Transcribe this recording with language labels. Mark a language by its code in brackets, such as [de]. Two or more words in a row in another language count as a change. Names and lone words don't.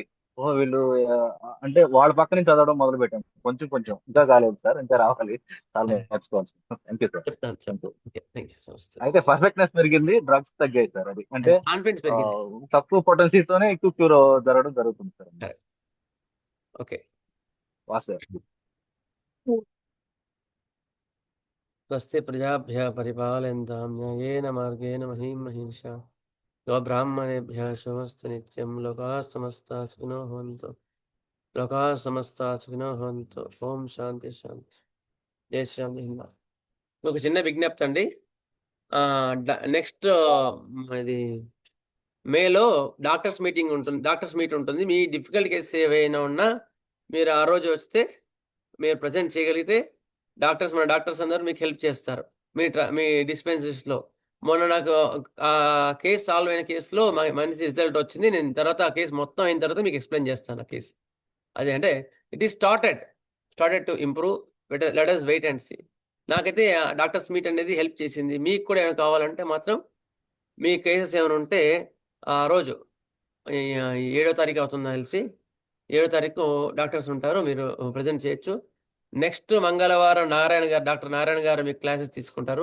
[te] ఓహో వీళ్ళు అంటే వాళ్ళ పక్క నుంచి చదవడం మొదలు పెట్టాం, కొంచెం కొంచెం. ఇంకా కాలేదు సార్, ఇంకా రావాలి, చాలా నేర్చుకోవాలి. [en] thank you sir. [te] చెప్తాను. అయితే పర్ఫెక్ట్నెస్ పెరిగింది, డ్రగ్స్ తగ్గాయి సార్. అది అంటే కాన్ఫిడెన్స్ పెరిగింది. తక్కువ పొటెన్సీతోనే ఎక్కువ క్యూర్ జరగడం జరుగుతుంది సార్. ఓకే, వాసు [sa] स्वस्ति प्रजाभ्य परिपालयन्तां न्यायेन मार्गेण महीं महिषा ब्राह्मणेभ्य शुभस्तु नित्यं. लोकाः समस्ताः सुखिनो भवन्तु लोकाः समस्ताः सुखिनो भवन्तु. లోకాః సమస్తాః సుఖినో భవంతు. ॐ शान्ति शान्ति. [hi] जय श्रीराम. [te] ఒక చిన్న విజ్ఞప్తి అండి, నెక్స్ట్ ఇది మేలో [en] doctors meet [te] ఉంటుంది. మీ [en] difficult cases [te] ఏవైనా ఉన్నా మీరు ఆ రోజు వస్తే, మీరు ప్రజెంట్ చేయగలిగితే మన డాక్టర్స్ అందరూ మీకు హెల్ప్ చేస్తారు మీ డిస్పెన్సరీస్లో. మొన్న నాకు ఆ కేసు సాల్వ్ అయిన కేసులో మంచి రిజల్ట్ వచ్చింది. నేను తర్వాత ఆ కేసు మొత్తం అయిన తర్వాత మీకు ఎక్స్ప్లెయిన్ చేస్తాను ఆ కేసు. అది అంటే [en] it is started to improve. let us wait and see. [te] నాకైతే [en] doctors meet [te] అనేది హెల్ప్ చేసింది. మీకు కూడా ఏమైనా కావాలంటే మాత్రం, మీ కేసెస్ ఏమైనా ఉంటే ఆ రోజు 7వ తారీఖు అవుతుందా తెలిసి, 7వ తారీఖు డాక్టర్స్ ఉంటారు, మీరు ప్రజెంట్ చేయొచ్చు. నెక్స్ట్ మంగళవారం డాక్టర్ నారాయణ గారు మీకు క్లాసెస్ తీసుకుంటారు.